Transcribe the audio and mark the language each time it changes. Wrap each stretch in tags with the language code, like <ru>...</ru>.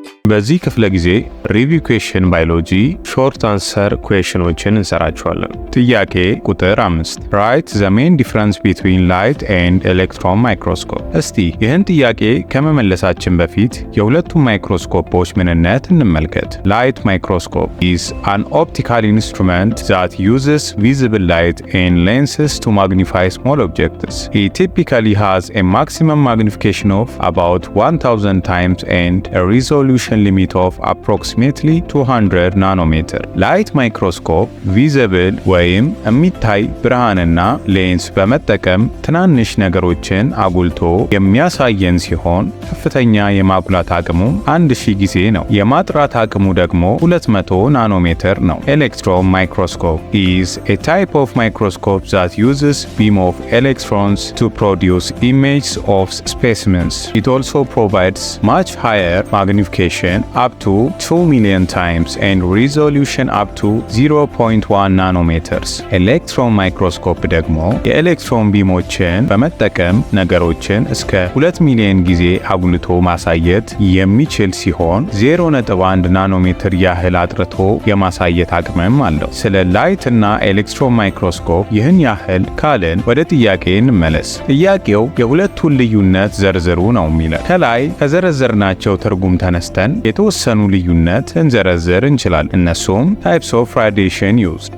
<am>በዚህ ክፍለ ጊዜ ሪቪው ኩዌስችን ባዮሎጂ ሾርት አንሰር ኩዌስችኖችን እንሰራቸዋለን። ጥያቄ ቁጥር 5 ራይት ዘ ሜን ዲፍረንስ ቢትዊን ላይት ኤንድ ኤሌክትሮን ማይክሮስኮፕ። እስቲ ይህን ጥያቄ ከመመለሳችን በፊት የሁለቱም ማይክሮስኮፖች ምንነት እንመልከት። ላይት ማይክሮስኮፕ</am> <en>is an optical instrument that uses visible light and lenses to magnify small objects. It typically has a maximum magnification of about 1000 times and a resolution limit of approximately 200 ናኖሜትር።</en> <am>ላይት ማይክሮስኮፕ ቪዚብል ወይም የሚታይ ብርሃንና ሌንስ በመጠቀም ትናንሽ ነገሮችን አጉልቶ የሚያሳየን ሲሆን ከፍተኛ የማጉላት አቅሙ 1000 ጊዜ ነው። የማጥራት አቅሙ ደግሞ 200 ናኖሜትር ነው። ኤሌክትሮን ማይክሮስኮፕ</am> <en>is a type of microscope that uses beam of electrons to produce images of specimens. It also provides much higher magnification up to 2 million times and resolution up to 0.1 nanometers.</en> <am>ኤሌክትሮን ማይክሮስኮፕ ደግሞ የኤሌክትሮን ቢሞችን በመጠቀም ነገሮችን እስከ 2 ሚሊዮን ጊዜ አጉልቶ ማሳየት የሚችል ሲሆን 0.1 ናኖሜትር ያህል አጥርቶ የማሳየት አቅምም አለው። ስለ ላይት እና ኤሌክትሮን ማይክሮስኮፕ ይህን ያህል ካልን ወደ ጥያቄ እንመለስ። ጥያቄው የሁለቱን ልዩነት ዘርዝሩ ነው የሚለው። ከላይ ከዘረዘርናቸው ትርጉም ተነስተን የተወሰኑ ልዩነት እንዘረዝር እንችላለን። እነሱም</am> <en>types of radiation used.</en>